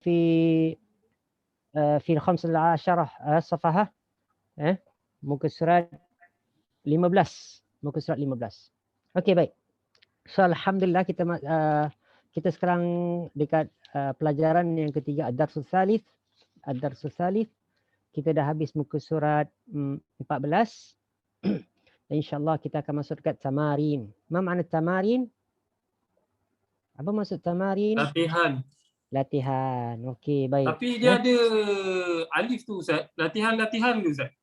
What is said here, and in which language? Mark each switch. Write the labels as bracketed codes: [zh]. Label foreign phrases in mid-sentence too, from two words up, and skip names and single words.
[ar] في الخمس عشرة صفحة [ms] muka surat 15. Muka surat 15. Okey, baik. So alhamdulillah kita sekarang dekat pelajaran yang ketiga, [ar] الدرس الثالث. الدرس الثالث. [ms] Kita dah habis muka surat 14. InsyaAllah kita akan masuk dekat tamarin. Apa makna tamarin? Apa maksud tamarin? Latihan. Latihan. Okey, baik. Tapi dia ada alif tu Ustaz. Latihan-latihan tu Ustaz.